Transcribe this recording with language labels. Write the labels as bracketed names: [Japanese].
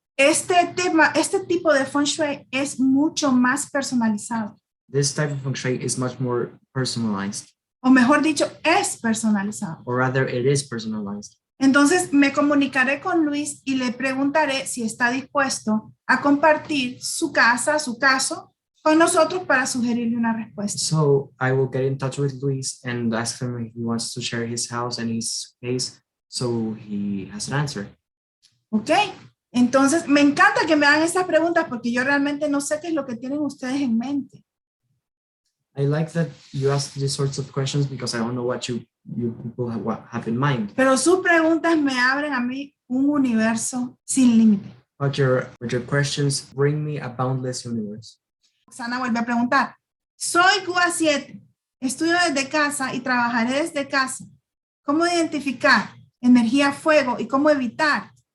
[Spanish] Este tipo de feng shui es mucho más personalizado, [English] This type of feng shui is much more personalized, [Spanish] o mejor dicho, es personalizado. [English] or rather it is personalized. [Spanish] Entonces me comunicaré con Luis y le preguntaré si está dispuesto a compartir su casa, su caso, con nosotros para sugerirle una respuesta. [English] So I will get in touch with Luis and ask him if he wants to share his house and his case so he has an answer. [Spanish] ¿Ok? Entonces me encanta que me hagan estas preguntas porque yo realmente no sé qué es lo que tienen ustedes en mente. [English] I like that you ask these sorts of questions because I don't know what you people have in mind. [Spanish] Pero sus preguntas me abren a mí un universo sin límite. [English] But your questions bring me a boundless universe. [Spanish] Roxana vuelve a preguntar. Soy Cuba 7, estudio desde casa y trabajaré desde casa. ¿Cómo identificar energía fuego y cómo evitar?